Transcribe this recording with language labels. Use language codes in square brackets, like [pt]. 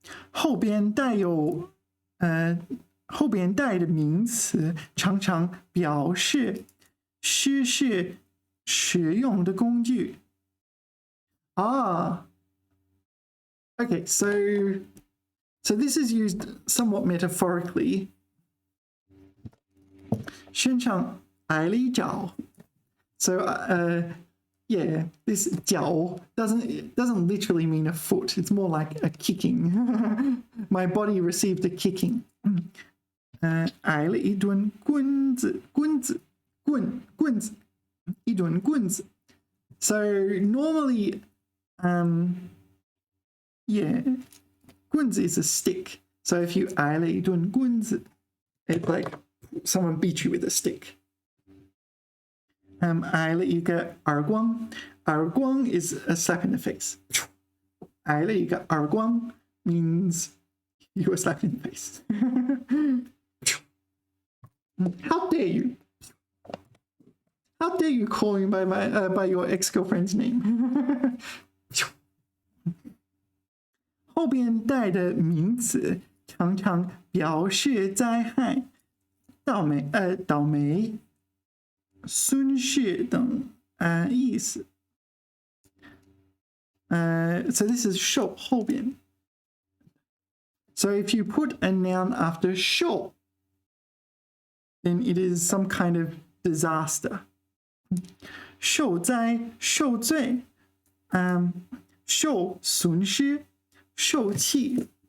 [zh] 后边带有后边带的名词常常表示诗是使用的工具。 [en] Okay, so this is used somewhat metaphorically. [zh] 身上挨了一脚. [en] So yeah, this 脚 doesn't literally mean a foot. It's more like a kicking. My body received a kicking. [zh] 挨了一顿棍子，棍子，一顿棍子. [en] So normally, yeah, 棍子 is a stick. So if you [zh] 挨了一顿棍子, [en] it's like someone beat you with a stick. [zh] 挨了一个耳光. [en] 耳光 is a slap in the face. [zh] 挨了一个耳光 [en] means you were slapped in the face. How dare you? How dare you call me by your ex-girlfriend's name? [zh] 后边带的名词常常表示灾害、倒霉、损失等意思。 [en] So this is 受后边。 So if you put a noun after 受, then it is some kind of disaster. [zh] 受灾、受罪、受损失、受气.